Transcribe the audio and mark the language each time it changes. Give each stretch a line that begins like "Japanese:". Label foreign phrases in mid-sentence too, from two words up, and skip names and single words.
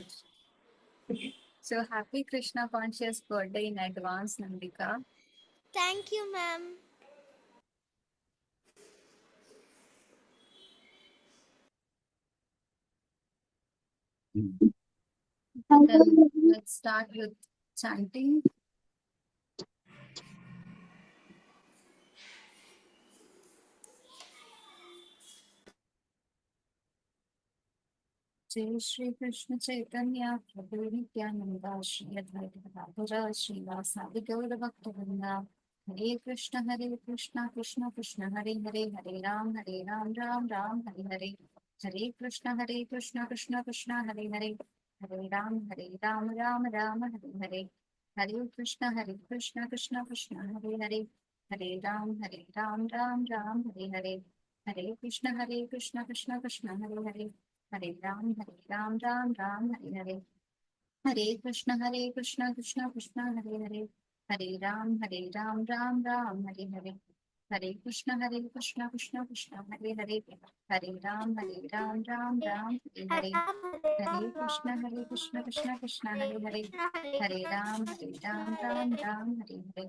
English: So happy Krishna conscious birthday in advance, Nandika. Thank you, ma'am. Then let's start with chanting.
Sanskrit: जय श्री कृष्ण चैतन्य प्रभु नित्यानंदा श्री अद्वैत गदाधर श्रीवासादि गौर भक्तवृंदा। हरे कृष्ण कृष्ण कृष्ण हरे हरे, हरे राम राम राम हरे हरे। हरे कृष्ण कृष्ण कृष्ण हरे हरे, हरे राम राम राम हरे हरे। हरे कृष्ण, कृष्ण कृष्ण, हरे हरे, हरे राम, राम राम, हरे हरे, हरे कृष्ण, कृष्ण कृष्ण, हरे हरे, हरे राम, राम राम, हरे हरे, हरे कृष्ण, कृष्ण कृष्ण, हरे हरे, हरे राम, राम राम, हरे हरे, हरे कृष्ण, कृष्ण कृष्ण, हरे हरे, हरे राम, राम राम, हरे हरे, हरे कृष्ण, कृष्ण कृष्ण, हरे हरे, हरे राम, राम, हरे हरे.